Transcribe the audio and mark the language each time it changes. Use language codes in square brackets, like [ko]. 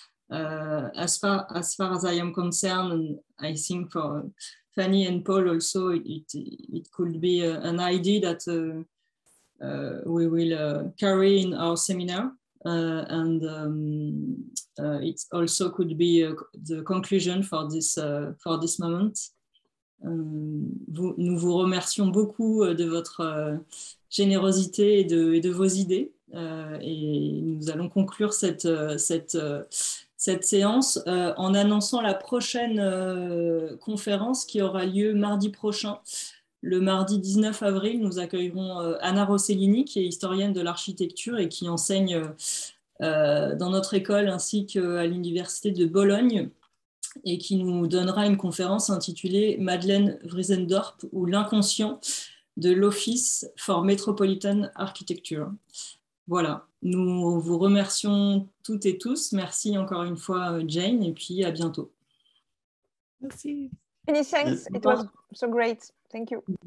[en] As far as I am concerned, and I think for Fanny and Paul also, it could be an idea that we will carry in our seminar, and it also could be the conclusion for this moment. [fr] Nous vous remercions beaucoup de votre générosité et de vos idées, et nous allons conclure cette séance en annonçant la prochaine conférence qui aura lieu mardi prochain. Le mardi 19 avril, nous accueillerons Anna Rossellini, qui est historienne de l'architecture et qui enseigne dans notre école ainsi qu'à l'université de Bologne, et qui nous donnera une conférence intitulée Madeleine Vriesendorp ou l'inconscient de l'Office for Metropolitan Architecture. Voilà, nous vous remercions toutes et tous. Merci encore une fois, Jane, et puis à bientôt. Merci. [en] Many thanks. It was so great. Thank you.